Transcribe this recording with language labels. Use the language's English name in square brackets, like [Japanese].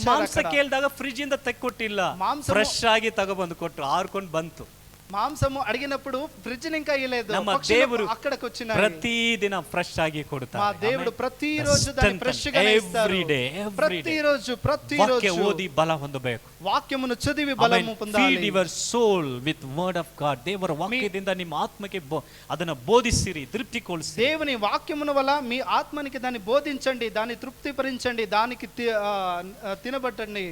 [Kannada] ಮಾಂಸ ಕೇಳಿದಾಗ ಫ್ರಿಜ್ ಇಂದ ತೆಕ್ಕೊಟ್ಟಿಲ್ಲ, ಫ್ರೆಶ್ ಆಗಿ ತಗೊಬಂದು ಕೊಟ್ರು, ಆರ್ಕೊಂಡು ಬಂತು. [Telugu] మాంసము అడిగినప్పుడు ఫ్రిడ్జ్ ఇంకా ఇయ్యలేదు, [Kannada] ನಮ್ಮ ದೇವರು [Telugu] అక్కడికి వచ్చిన [Kannada] ಪ್ರತಿದಿನ ಫ್ರೆಶ್ ಆಗಿ ಕೊಡ್ತಾರೆ. [Telugu] మా దేవుడు ప్రతిరోజు దాన్ని ఫ్రెష్ గా ఇస్తారు. ప్రతిరోజు [Kannada] ವಾಕ್ಯ ಓದಿ ಬಲ ಹೊಂದಬೇಕು, [Telugu] వాక్యమును చదివి బలము పొందాలి. [English] Feed your soul with word of God. [Kannada] ದೇವರ ವಾಕ್ಯದಿಂದ ನಿಮ್ಮ ಆತ್ಮಕ್ಕೆ ಅದನ್ನ ಬೋಧಿಸಿರಿ, ತೃಪ್ತಿಗೊಳಿಸಿ. [Telugu] దేవుని వాక్యమును వల్ల మీ ఆత్మనికి దాన్ని బోధించండి, దాన్ని తృప్తిపరించండి, దానికి తినబట్టండి.